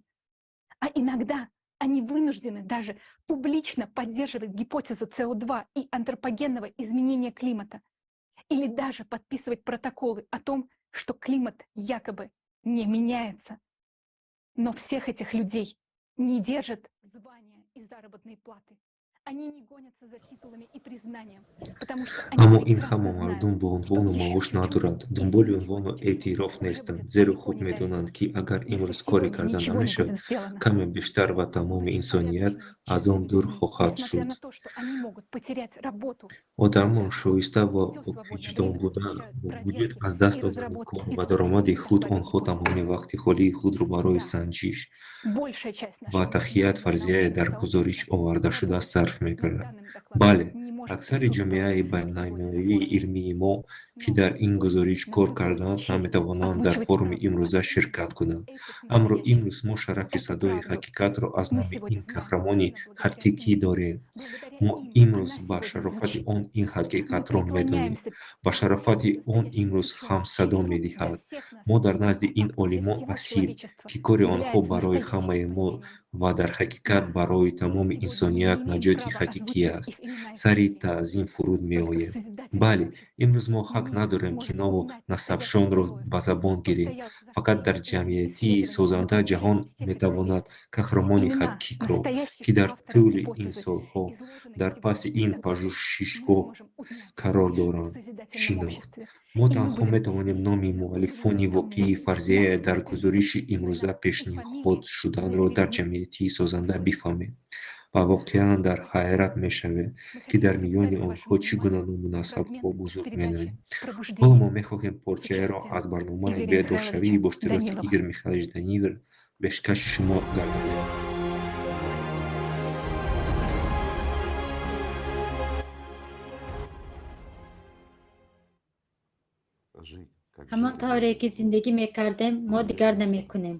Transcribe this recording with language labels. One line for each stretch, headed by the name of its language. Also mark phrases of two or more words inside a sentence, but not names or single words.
Russian: А иногда они вынуждены даже публично поддерживать гипотезу СО2 и антропогенного изменения климата или даже подписывать протоколы о том, что климат якобы не меняется. Но всех этих людей не держат звания и заработные платы. Они не гонятся за титулами и признанием, потому что
Tajik: Аммо
Russian: они
Tajik: ин
Russian: прекрасно
Tajik: ҳамомардум
Russian: знают,
Tajik: бо
Russian: что
Tajik: унвону
Russian: еще
Tajik: маош
Russian: чуть-чуть,
Tajik: надоранд,
Russian: и
Tajik: дунболи
Russian: все их
Tajik: унвону
Russian: уже
Tajik: эътироф
Russian: будет
Tajik: нестанд,
Russian: в
Tajik: зеро
Russian: далеко
Tajik: хуб
Russian: не далеко.
Tajik: медонанд, ки агар
Russian: Если
Tajik: имрӯз коре
Russian: сегодня
Tajik: карда
Russian: ничего не
Tajik: намешавад,
Russian: будет сделано,
Tajik: каме бештар ва тамоми
Russian: значит,
Tajik: инсоният
Russian: порядочные,
Tajik: аз он
Russian: честные
Tajik: дур
Russian: людьми,
Tajik: хоҳад
Russian: несмотря
Tajik: шуд.
Russian: на то, что они могут потерять работу,
Tajik: одамон шоиста ва
Russian: все свободное
Tajik: виҷдон
Russian: время
Tajik: будан
Russian: посвящают
Tajik: бо вуҷуд
Russian: проверке
Tajik: аз даст
Russian: и
Tajik: додани
Russian: разработке
Tajik: кор
Russian: и
Tajik: ва
Russian: выполнению
Tajik: даромади худ
Russian: своих
Tajik: онҳо
Russian: гипотез.
Tajik: тамоми вақти холии худро барои
Russian: Да,
Tajik: санҷиш
Russian: большая часть
Tajik: ва
Russian: нашего
Tajik: тахқият
Russian: международного
Tajik: фарзияе
Russian: научного
Tajik: дар гузориш
Russian: сообщества
Tajik: овардашуда
Russian: работает
Tajik: сарф
Russian: над
Tajik: мекунад.
Russian: данным докладом,
Tajik: бале
Russian: не может
Tajik: аксари
Russian: присутствовать
Tajik: ҷомеаи
Russian: сегодня
Tajik: байналмилалии
Russian: на форуме.
Tajik: илмии мо ки
Russian: Но
Tajik: дар ин
Russian: сегодня
Tajik: гузориш
Russian: нам
Tajik: кор
Russian: выпала
Tajik: карданд
Russian: честь
Tajik: наметавонанд дар
Russian: озвучивать
Tajik: форуми
Russian: правду
Tajik: имрӯза
Russian: о
Tajik: ширкат кунанд.
Russian: этих
Tajik: амро
Russian: настоящих
Tajik: имрӯз мо шарафи
Russian: Эту
Tajik: садои
Russian: правду
Tajik: ҳақиқатро аз
Russian: мы
Tajik: номи
Russian: сегодня
Tajik: ин
Russian: знаем
Tajik: қаҳрамони
Russian: именно благодаря
Tajik: ҳақиқӣ
Russian: им.
Tajik: дорем.
Russian: Благодаря
Tajik: мо
Russian: им
Tajik: имрӯз
Russian: она
Tajik: ба
Russian: сегодня
Tajik: шарофати
Russian: звучит.
Tajik: он ин
Russian: Мы
Tajik: ҳақиқатро медонем.
Russian: преклоняемся
Tajik: ба шарофати
Russian: перед
Tajik: он
Russian: настоящим
Tajik: имрӯз
Russian: ученым,
Tajik: ҳамсадо
Russian: чей труд для
Tajik: медиҳад.
Russian: всех нас,
Tajik: мо дар назди ин
Russian: а для
Tajik: олимон
Russian: всего
Tajik: асир,
Russian: человечества
Tajik: ки кори онҳо
Russian: является
Tajik: барои
Russian: настоящим
Tajik: ҳамаи мо
Russian: спасением.
Tajik: ва дар ҳақиқат
Russian: Да,
Tajik: барои тамоми
Russian: сегодня мы
Tajik: инсоният
Russian: не имеем
Tajik: наҷоти
Russian: права
Tajik: ҳақиқӣ
Russian: озвучивать
Tajik: аст.
Russian: их имена и
Tajik: сари
Russian: фамилии.
Tajik: таъзим фуруд
Russian: Только в
Tajik: меоем.
Russian: созидательном
Tajik: бале
Russian: обществе
Tajik: имрӯз мо ҳақ
Russian: мы
Tajik: надорем ки
Russian: сможем
Tajik: нову
Russian: узнать настоящих
Tajik: насабшонро
Russian: героев,
Tajik: ба забон
Russian: кто
Tajik: гирем.
Russian: стоял за
Tajik: фақат дар
Russian: всеми этими
Tajik: ҷамъиятии
Russian: исследованиями,
Tajik: созанда
Russian: но
Tajik: ҷаҳон
Russian: повторяю, всех этих
Tajik: метавонад
Russian: людей,
Tajik: қаҳрамони
Russian: имена
Tajik: ҳақиқро,
Russian: настоящих
Tajik: ки дар
Russian: авторов
Tajik: тӯли ин
Russian: гипотезы,
Tajik: солҳо
Russian: изложенной
Tajik: дар
Russian: сегодня
Tajik: паси
Russian: в
Tajik: ин
Russian: докладе, мы
Tajik: пажӯҳшишгоҳ
Russian: сможем узнать
Tajik: қарор
Russian: в
Tajik: доранд,
Russian: созидательном
Tajik: шинохт.
Russian: обществе.
Tajik: мо
Russian: И мы
Tajik: танҳо
Russian: будем
Tajik: метавонем номи
Russian: действительно
Tajik: муаллифони
Russian: уверены тому,
Tajik: воқеии фарзияе дар
Russian: насколько
Tajik: гузориши имрӯза
Russian: имена и
Tajik: пешниҳод
Russian: фамилии
Tajik: шуданро
Russian: были
Tajik: дар
Russian: известны
Tajik: ҷамъиятии созанда
Russian: сегодня.
Tajik: бифаҳмем. ва воқеан дар хайрат мешавед,
Russian: Мы
Tajik: ки дар
Russian: хотим
Tajik: миёни
Russian: представить
Tajik: онҳо
Russian: вашему
Tajik: чӣ гуна
Russian: вниманию
Tajik: номунасабҳо
Russian: фрагмент из
Tajik: бузург
Russian: передачи
Tajik: менамоянд. ҳоло
Russian: «Пробуждение»
Tajik: мо мехоҳем
Russian: с
Tajik: порчаеро аз
Russian: участием
Tajik: барномаи
Russian: Игоря
Tajik: бедоршавии бо
Russian: Михайловича
Tajik: иштироки
Russian: Данилова.
Tajik: Игорь Михайлович Данилов ба пешкаши шумо гардонем. ҳамон тавре ки зиндагӣ мекардем мо дигар намекунем.